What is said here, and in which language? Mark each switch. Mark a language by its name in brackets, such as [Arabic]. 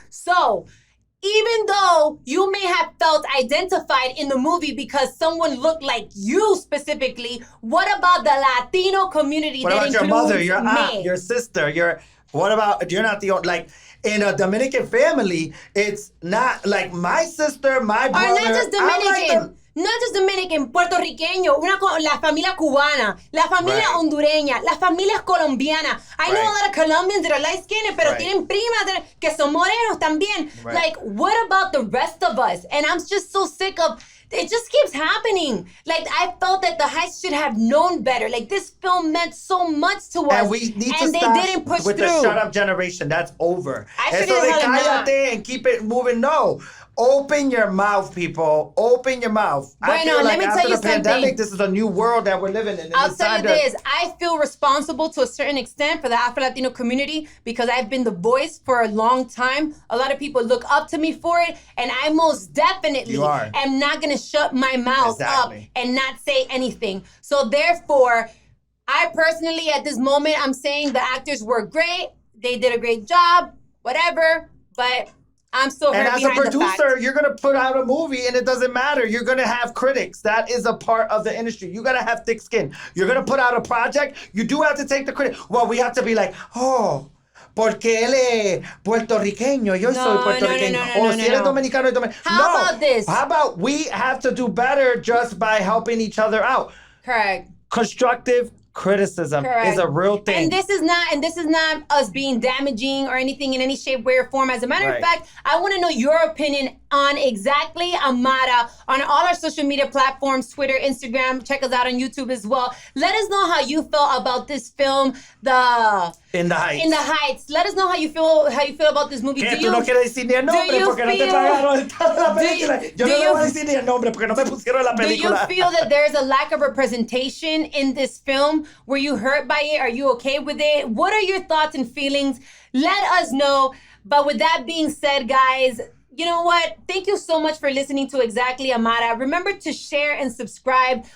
[English] So, even though you may have felt identified in the movie because someone looked like you specifically, what about the Latino community what that includes your mother, your aunt, me? your sister, what about, you're not the only, like, in a Dominican family, it's not, like, my sister, my brother. Or not just Dominican. Not just Dominican, [Spanish] puertorriqueño, la familia cubana, la familia hondureña, las familias colombianas. [English] I know a lot of Colombians that are light-skinned, [Spanish] pero tienen primas que son morenos también. [English] Like, what about the rest of us? And I'm just so sick of, it just keeps happening. Like, I felt that the Heights should have known better. Like, this film meant so much to us. And we need to they stop didn't push with through. the shut up generation. That's over. [Spanish] Eso de cállate [English] and keep it moving. No. Open your mouth, people. Open your mouth. [Spanish] Bueno, [English] I feel like let me after tell you the pandemic, something. this is a new world that we're living in. I'll tell you this. I feel responsible to a certain extent for the Afro-Latino community because I've been the voice for a long time. A lot of people look up to me for it, and I most definitely am not going to shut my mouth up and not say anything. So therefore, I personally, at this moment, I'm saying the actors were great. They did a great job, whatever, but I'm still hurt behind the fact. And as a producer, you're going to put out a movie and it doesn't matter. You're going to have critics. That is a part of the industry. You got to have thick skin. You're going to put out a project. You do have to take the credit. Well, we have to be like, oh, [Spanish] porque él es puertorriqueño. Yo soy puertorriqueño. Si él es dominicano, es dominicano. [English] How about this? How about we have to do better just by helping each other out? Correct. Constructive criticism is a real thing. And this is not us being damaging or anything in any shape, way, or form. As a matter of fact, I want to know your opinion on Exactly Amara on all our social media platforms, Twitter, Instagram. Check us out on YouTube as well. Let us know how you felt about this film, In the Heights. In the Heights. Let us know how you feel about this movie. [Spanish] ¿Qué? Tú no quieres decir ni el nombre porque no te pagaron la película. Yo no le voy a decir ni el nombre porque no me pusieron la película. [English] Do you feel that there's a lack of representation in this film? Were you hurt by it? Are you okay with it? What are your thoughts and feelings? Let us know. But with that being said, guys, you know what? Thank you so much for listening to Exactly Amara. Remember to share and subscribe.